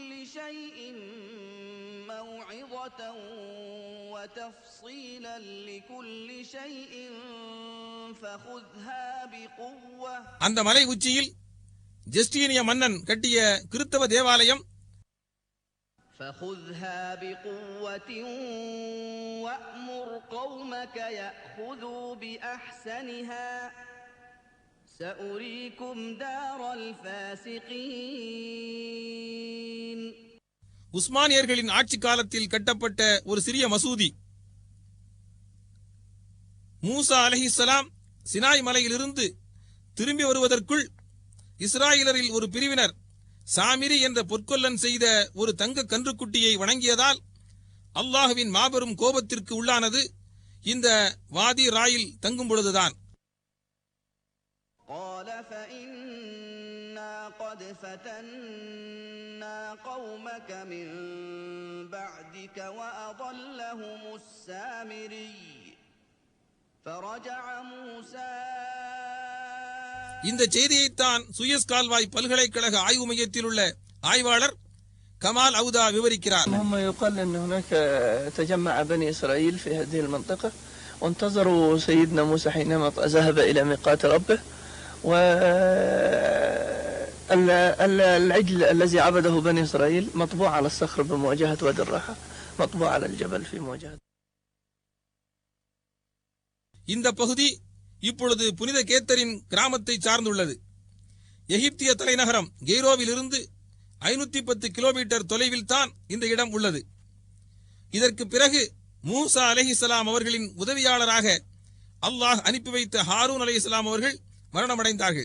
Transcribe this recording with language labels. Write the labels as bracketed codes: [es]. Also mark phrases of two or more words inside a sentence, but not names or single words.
[ar] شيء موعظة وتفصيلا لكل شيء فخذها بقوة. [ta] அந்த மலை உச்சியில் ஜஸ்டீனிய மன்னன் கட்டிய கிறிஸ்தவ தேவாலயம் [ar] فخذها بقوة وأمر قومك يأخذوا بأحسنها سأريكم دار الفاسقين. [ta] உஸ்மானியர்களின் ஆட்சி காலத்தில் கட்டப்பட்ட ஒரு சிறிய மசூதி. மூசா அலைஹிஸ்ஸலாம் சினாய் மலையிலிருந்து திரும்பி வருவதற்குள் இஸ்ராயலரில் ஒரு பிரிவினர் சாமிரி என்ற பொற்கொல்லன் செய்த ஒரு தங்க கன்றுக்குட்டியை வணங்கியதால் அல்லாஹ்வின் மாபெரும் கோபத்திற்கு உள்ளானது இந்த வாதி ராயில் தங்கும் பொழுதுதான். [ar] قال فإنا قد فتنا قومك من بعدك وأضلهم السامري فرجع موسى. [ta] இந்த செய்தியைத்தான் சுயஸ் கால்வாய் பல்கலைக்கழக ஆய்வு மையத்தில் உள்ள ஆய்வாளர் கமால் அவுதா விவரிக்கிறார். [ar] هم يقال أن هناك تجمع بني إسرائيل في هذه المنطقة وانتظروا سيدنا موسى حينما ذهب إلى ميقات ربه والعجل الذي عبده بني إسرائيل مطبوع على الصخر بمواجهة وادي الراحة مطبوع على الجبل في مواجهة. [ta] இந்த பகுதி இப்பொழுது புனித கேத்தரின் கிராமத்தை சார்ந்துள்ளது. எகிப்திய தலைநகரம் கெய்ரோவிலிருந்து 510 கிலோமீட்டர் தொலைவில் தான் இந்த இடம் உள்ளது. இதற்கு பிறகு மூசா அலைஹிஸ்ஸலாம் அவர்களின் உதவியாளராக அல்லாஹ் அனுப்பி வைத்த ஹாரூன் அலைஹிஸ்ஸலாம் அவர்கள் மரணமடைந்தார்கள்.